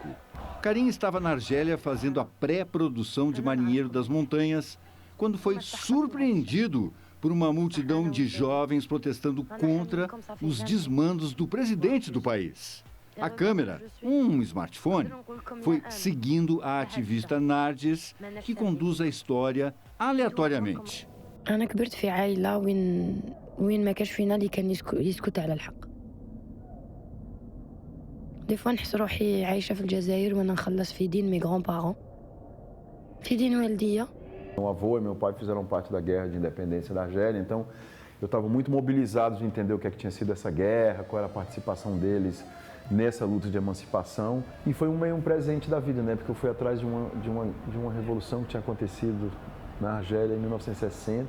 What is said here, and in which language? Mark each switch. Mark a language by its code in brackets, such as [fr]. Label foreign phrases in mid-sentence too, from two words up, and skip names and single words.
[pt] Karim estava na Argélia fazendo a pré-produção de Marinheiro das Montanhas, quando foi surpreendido por uma multidão de jovens protestando contra os desmandos do presidente do país. A câmera, um smartphone, foi seguindo a ativista Nardes, que conduz a história aleatoriamente. [ar] أنا كبرت في عائلة وين ما كانش فينا اللي كان يسكت على الحق. [fr] des fois [ar] نحس روحي عايشة في الجزائر وأنا نخلص في دين [fr] mes grands-parents [ar] في دين والدية. [pt] Meu avô e meu pai fizeram parte da guerra de independência da Argélia, então eu estava muito mobilizado de entender o que tinha sido essa guerra, qual era a participação deles nessa luta de emancipação. E foi meio um presente da vida, né? Porque eu fui atrás de uma revolução que tinha acontecido na Argélia em 1960.